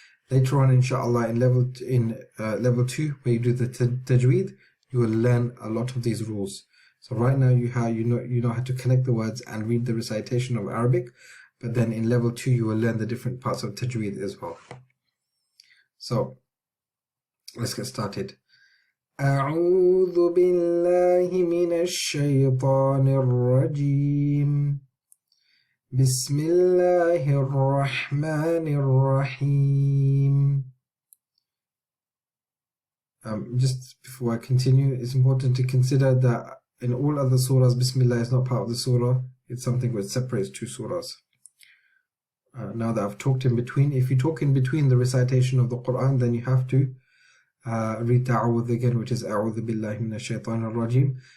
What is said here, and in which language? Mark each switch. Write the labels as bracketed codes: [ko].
[en] Later on, inshallah, in level 2, where you do the Tajweed, you will learn a lot of these rules. So right now you know how to connect the words and read the recitation of Arabic, but then in level 2 you will learn the different parts of Tajweed as well. So let's get started. [ar] أعوذ بالله من الشيطان الرجيم بسم الله الرحمن الرحيم. [en] Just before I continue, it's important to consider that in all other surahs, Bismillah is not part of the surah. It's something which separates two surahs. Now that I've talked in between, if you talk in between the recitation of the Quran, then you have to read Ta'awudh again, which is [ar] A'udhu Billahi Minash Shaitanir Rajim.